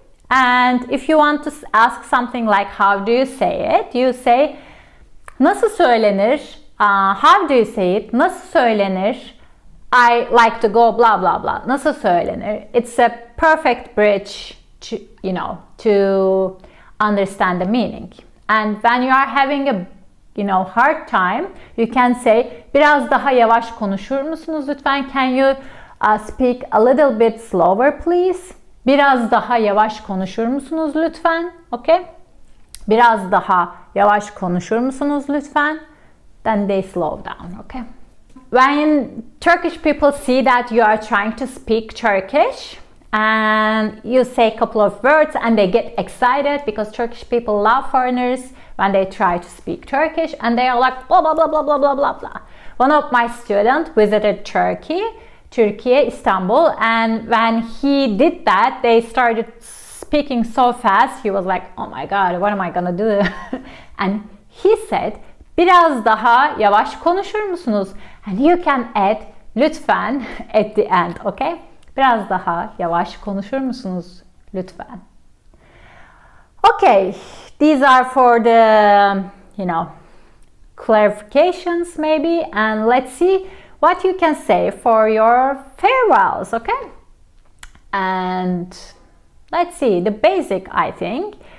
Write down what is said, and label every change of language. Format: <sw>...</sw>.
<en>And if you want to ask something like how do you say it, you say</en> <tr>nasıl söylenir?</tr> <en>How do you say it?</en> <tr>Nasıl söylenir?</tr> <en>I like to go blah blah blah.</en> <tr>Nasıl söylenir?</tr> <en>It's a perfect bridge to, to understand the meaning. And when you are having a hard time, you can say</en> <tr>biraz daha yavaş konuşur musunuz lütfen?</tr> <en>Can you speak a little bit slower please?</en> <tr>Biraz daha yavaş konuşur musunuz lütfen?</tr> <en>Okay?</en> <tr>Biraz daha yavaş konuşur musunuz lütfen?</tr> <en>Then they slow down, okay? When Turkish people see that you are trying to speak Turkish, and you say a couple of words and they get excited because Turkish people love foreigners when they try to speak Turkish and they are like blah blah blah blah blah blah blah blah. One of my students visited Turkey, Istanbul, and when he did that, they started speaking so fast. He was like, oh my god, what am I gonna do? And he said,</en> <tr>biraz daha yavaş konuşur musunuz?</tr> <en>And you can add lütfen at the end, okay?</en> <tr>Biraz daha yavaş konuşur musunuz lütfen?</tr> <en>Okay, these are for the, clarifications maybe, and let's see what you can say for your farewells, okay? And let's see, the basic, I think.</en>